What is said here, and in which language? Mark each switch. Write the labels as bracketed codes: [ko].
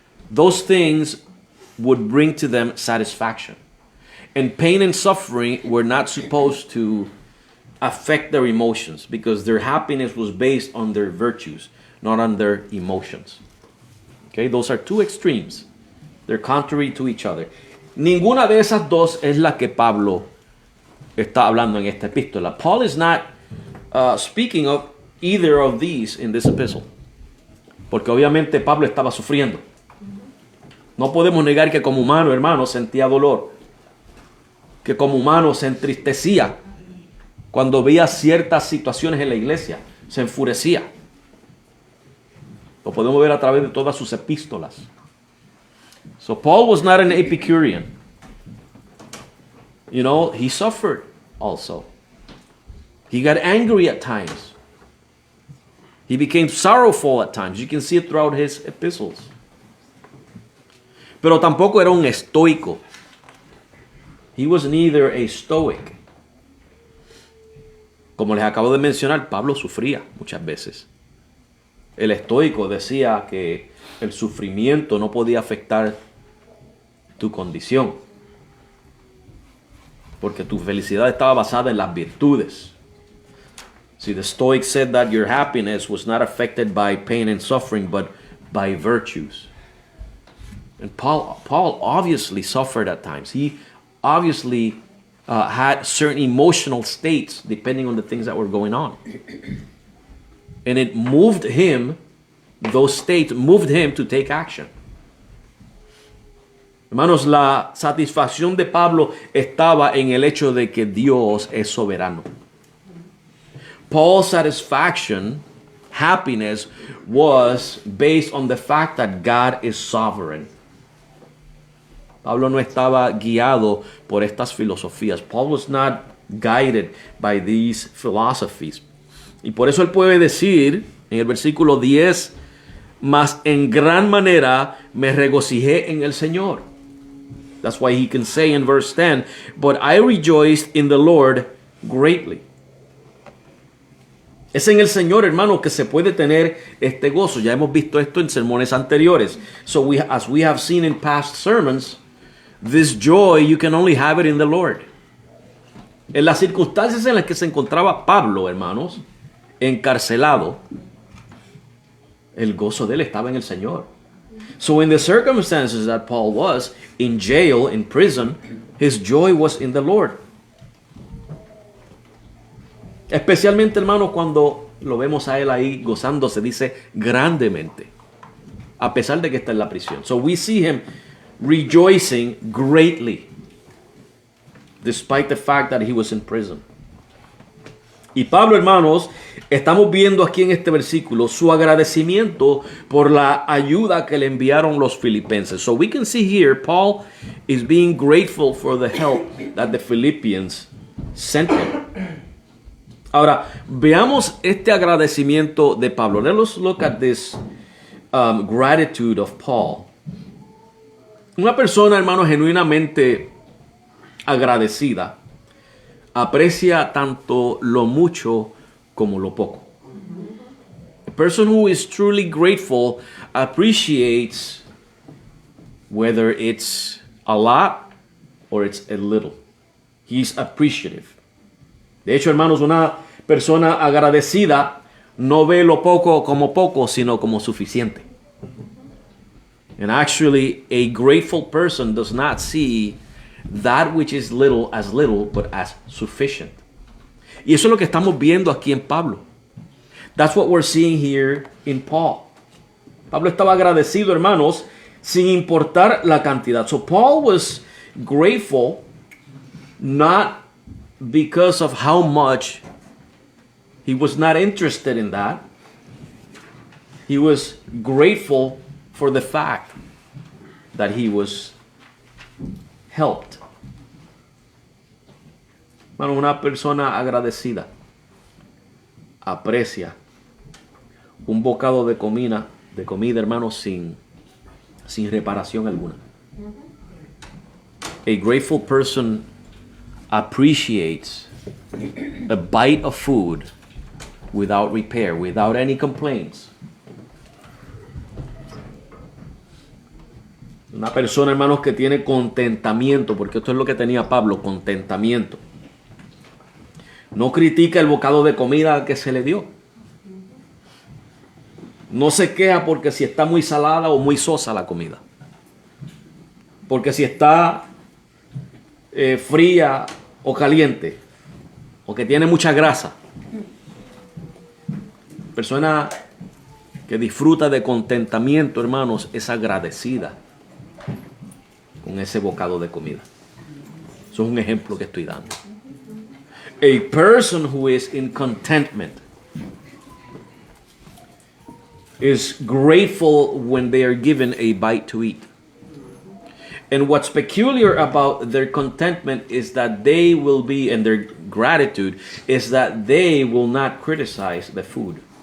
[en] Those things would bring to them satisfaction. And pain and suffering were not supposed to affect their emotions because their happiness was based on their virtues, not on their emotions. Okay, those are two extremes. They're contrary to each other. [es] Ninguna de esas dos es la que Pablo está hablando en esta epístola. [en] Paul is not speaking of either of these in this epistle. [es] Porque obviamente Pablo estaba sufriendo. No podemos negar que como humano, hermano, sentía dolor. Que como humano se entristecía cuando veía ciertas situaciones en la iglesia. Se enfurecía. Lo podemos ver a través de todas sus epístolas. [en] So Paul was not an Epicurean. You know, he suffered also. He got angry at times. He became sorrowful at times. You can see it throughout his epistles. [es] Pero tampoco era un estoico. [en] He was neither a stoic. [es] Como les acabo de mencionar, Pablo sufría muchas veces. El estoico decía que el sufrimiento no podía afectar tu condición, porque tu felicidad estaba basada en las virtudes. [en] See, the Stoics said that your happiness was not affected by pain and suffering, but by virtues. And Paul obviously suffered at times. He obviously had certain emotional states depending on the things that were going on. And it moved him, those states moved him to take action. [es] Hermanos, la satisfacción de Pablo estaba en el hecho de que Dios es soberano. [en] Paul's satisfaction, happiness, was based on the fact that God is sovereign. [es] Pablo no estaba guiado por estas filosofías. [en] Paul was not guided by these philosophies. [es] Y por eso él puede decir en el versículo 10, mas en gran manera me regocijé en el Señor. [en] That's why he can say in verse 10, but I rejoiced in the Lord greatly. [es] Es en el Señor, hermano, que se puede tener este gozo. Ya hemos visto esto en sermones anteriores. [en] So as we have seen in past sermons, this joy, you can only have it in the Lord. [es] En las circunstancias en las que se encontraba Pablo, hermanos, encarcelado, el gozo de él estaba en el Señor. [en] So in the circumstances that Paul was, in jail, in prison, his joy was in the Lord. [es] Especialmente, hermano, cuando lo vemos a él ahí gozándose, dice grandemente, a pesar de que está en la prisión. [en] So we see him rejoicing greatly, despite the fact that he was in prison. [es] Y Pablo, hermanos, estamos viendo aquí en este versículo su agradecimiento por la ayuda que le enviaron los filipenses. [en] So we can see here Paul is being grateful for the help that the Philippians sent him. [es] Ahora, veamos este agradecimiento de Pablo. [en] Let's look at this gratitude of Paul. [es] Una persona, hermano, genuinamente agradecida aprecia tanto lo mucho como lo poco. [en] A person who is truly grateful appreciates whether it's a lot or it's a little. He's appreciative. [es] De hecho, hermanos, una persona agradecida no ve lo poco como poco, sino como suficiente. [en] And actually, a grateful person does not see that which is little as little, but as sufficient. [es] Y eso es lo que estamos viendo aquí en Pablo. [en] That's what we're seeing here in Paul. [es] Pablo estaba agradecido, hermanos, sin importar la cantidad. [en] So Paul was grateful not because of how much. He was not interested in that. He was grateful for the fact that he was helped. [es] Bueno, una persona agradecida aprecia un bocado de comida, hermano, sin reparación alguna. [en] A grateful person appreciates a bite of food without repair, without any complaints. [es] Una persona, hermanos, que tiene contentamiento, porque esto es lo que tenía Pablo, contentamiento. No critica el bocado de comida que se le dio. No se queja porque si está muy salada o muy sosa la comida. Porque si está fría o caliente, o que tiene mucha grasa. Persona que disfruta de contentamiento, hermanos, es agradecida con ese bocado de comida. Eso es un ejemplo que estoy dando. [en] A person who is in contentment is grateful when they are given a bite to eat. And what's peculiar about their contentment is that they will be, and their gratitude is that they will not criticize the food.